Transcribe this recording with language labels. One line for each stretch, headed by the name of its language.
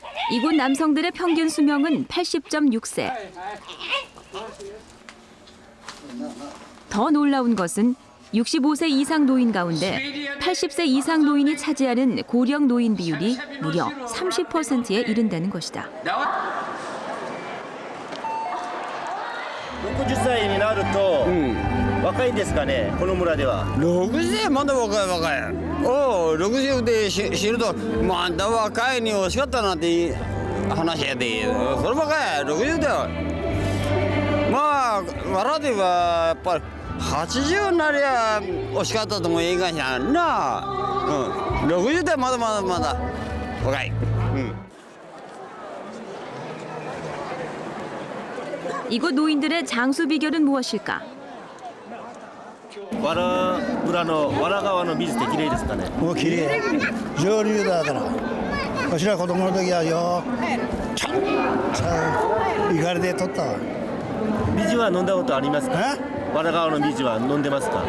Korean: 이곳 남성들의 평균 수명은 80.6세. 더 놀라운 것은 65세 이상 노인 가운데 80세 이상 노인이 차지하는 고령 노인 비율이 무려 30%에 이른다는 것이다.
Japanese: 60歳になると若いんですかね、この村では。 60まだ若い若い。60で死ぬとまだ若いに惜しかったなんて話やで。そればかり60だよ。まあ笑ではやっぱり80になりゃ惜しかったとも言いがしゃんな。 60でまだまだまだ若い。
Korean: 이곳 노인들의 장수 비결은 무엇일까?
Japanese: わら村のわら川の水って綺麗ですかね。もう綺麗。上流だから。わしら子供の時はよ。行かれて取ったわ。水は飲んだことありますか？わら川の水は飲んでますか？